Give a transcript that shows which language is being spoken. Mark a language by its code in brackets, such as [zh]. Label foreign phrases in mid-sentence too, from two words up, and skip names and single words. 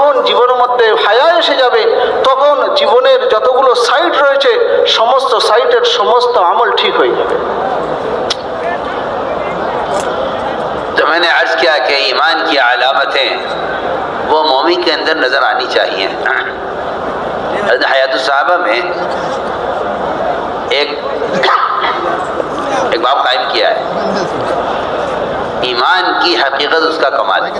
[bn] জীবনের মধ্যে হায়া এসে যাবে, তখন জীবনের যতগুলো সাইট রয়েছে সমস্ত সাইটের সমস্ত আমল ঠিক হয়ে যাবে। [ur] تو میں نے عرض کیا کہ ایمان کی علامتیں وہ مومن کے اندر نظر آنی چاہیے۔ حیات الصحابہ میں ایک باب قائم کیا ہے، ایمان کی حقیقت اس کا کمال ہے۔